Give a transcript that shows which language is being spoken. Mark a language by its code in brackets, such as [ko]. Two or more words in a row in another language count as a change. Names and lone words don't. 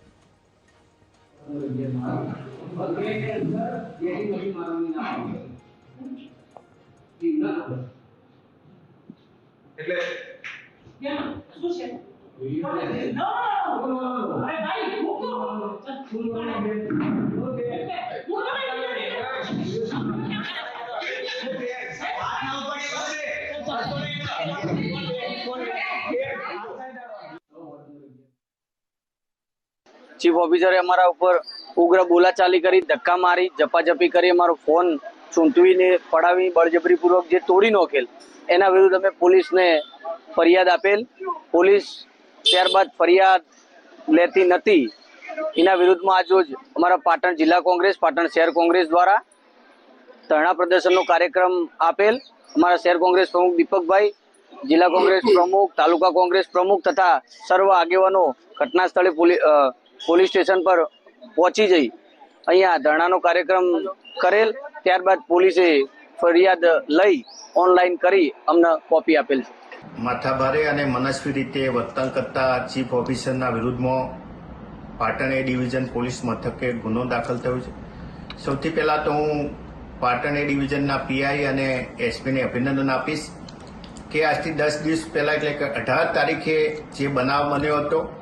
[gu] એટલે કેમ શું છે નો અરે ભાઈ [en] chief officer [gu] અમારા ઉપર ઉગ્ર બોલાચાલી કરી, ધક્કા મારી, ઝપાઝપી કરી, અમારો ફોન ઝૂંટવીને પડાવી બળજબરીપૂર્વક જે તોડી નાખેલ એના વિરુદ્ધ અમે પોલીસને ફરિયાદ આપેલ। પોલીસ ત્યારબાદ ફરિયાદ લેતી નથી। એના વિરુદ્ધમાં આજ અમારા પાટણ જિલ્લા કોંગ્રેસ, પાટણ શહેર કોંગ્રેસ દ્વારા ધરણા પ્રદર્શનનો કાર્યક્રમ આપેલ। અમારા શહેર કોંગ્રેસ પ્રમુખ દીપકભાઈ, જિલ્લા કોંગ્રેસ પ્રમુખ, તાલુકા કોંગ્રેસ પ્રમુખ તથા સર્વ આગેવાનો ઘટના સ્થળે [en] police station [gu] પર પહોંચી જઈ અહીંયા ધરણાનો કાર્યક્રમ કરેલ। ત્યારબાદ પોલીસે ફરિયાદ લઈ ઓનલાઇન કરી અમને કોપી આપેલ છે। માથાભારે અને મનસ્વી રીતે વર્તન કરતા ચીફ ઓફિસરના વિરુદ્ધમાં પાટણ એ ડિવિઝન પોલીસ મથકે ગુનો દાખલ થયો છે। સૌથી પહેલા તો હું પાટણ એ ડિવિઝનના પીઆઈ અને એસપીને અભિનંદન આપીશ કે આજથી 10 દિવસ પહેલા એટલે કે 18 તારીખે જે બનાવ બન્યો હતો,